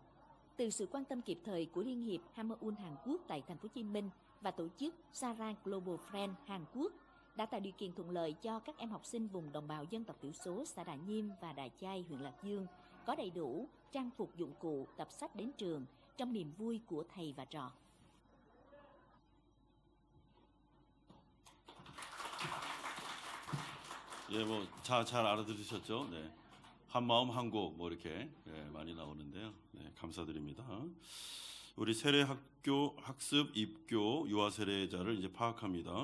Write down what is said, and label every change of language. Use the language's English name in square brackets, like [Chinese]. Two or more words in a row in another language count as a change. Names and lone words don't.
[Vietnamese] Từ sự quan tâm kịp thời của Liên hiệp Hamaun Hàn Quốc tại thành phố Hồ Chí Minh và tổ chức Sarang Global Friend Hàn Quốc đã tạo điều kiện thuận lợi cho các em học sinh vùng đồng bào dân tộc thiểu số xã Đạ Nhiêm và Đạ Chai, huyện Lạc Dương có đầy đủ trang phục dụng cụ, tập sách đến trường trong niềm vui của thầy và trò. [Korean] 예, 뭐 잘 알아들으셨죠? 네. 한 마음 한 곡 뭐 이렇게 많이 나오는데요. 네, 감사드립니다. 우리 세례학교 학습 입교 유아 세례자를 이제 파악합니다.